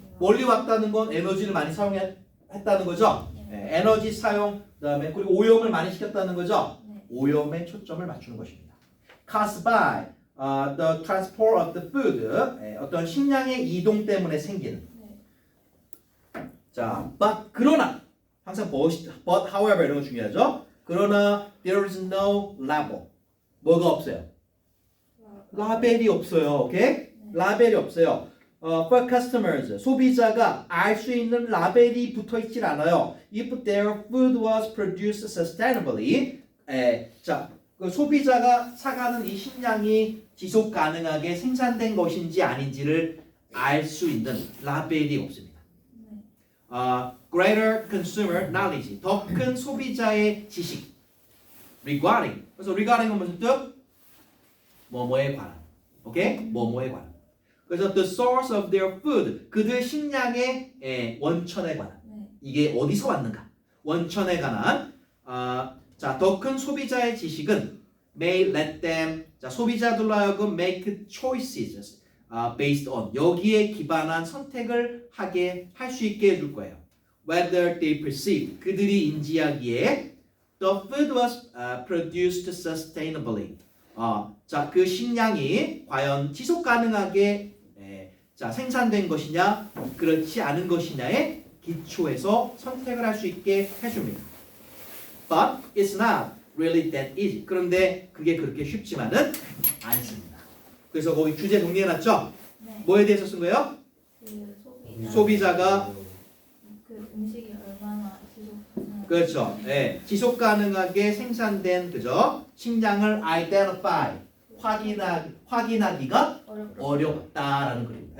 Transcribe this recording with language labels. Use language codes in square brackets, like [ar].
[ko] 멀리 왔다는 건 에너지를 많이 사용했다는 거죠. 에너지 사용, 그다음에 그리고 오염을 많이 시켰다는 거죠. 네. 오염에 초점을 맞추는 것입니다. [en] Caused by the transport of the food, [ko] 어떤 식량의 이동 때문에 생기는. 네. 자, [en] but [ko] 그러나 항상 [en] but however [ko] 이런 거 중요하죠. 그러나 [en] there is no label. [ko] 뭐가 없어요? 라벨이 없어요. 오케이? 라벨이 없어요. [en] for customers [ko] 소비자가 알 수 있는 라벨이 붙어 있질 않아요. [en] If their food was produced sustainably, [ko] 자, 그 소비자가 사가는 이 식량이 지속 가능하게 생산된 것인지 아닌지를 알 수 있는 라벨이 없습니다. [en] Greater consumer knowledge, [ko] 더 큰 소비자의 지식. Regarding, 그래서 regarding은 무슨 뜻? 뭐뭐에 관한. 오케이? 뭐뭐에 관한. 그래서 [en] the source of their food, [ko] 그들 식량의 원천에 관한. 네. 이게 어디서 왔는가? 원천에 관한. 자, 더 큰 소비자의 지식은 [en] may let them, [ko] 자, 소비자들로 하여금 [en] make choices based on, [ko] 여기에 기반한 선택을 하게 할 수 있게 해줄 거예요. [en] Whether they perceive, [ko] 그들이 인지하기에 [en] the food was produced sustainably. [ko] 자, 그 식량이 과연 지속 가능하게 자, 생산된 것이냐, 그렇지 않은 것이냐에 기초해서 선택을 할 수 있게 해줍니다. [en] But it's not really that easy. [ko] 그런데 그게 그렇게 쉽지만은 않습니다. 그래서 거기 주제 정리해놨죠? 네. 뭐에 대해서 쓴 거예요? 그 소비자가 그 음식이 얼마나 지속 가능. 그렇죠. 네, 지속 가능하게 생산된 그죠? 식량을 identify 확인하기가 어렵다라는 거입니다.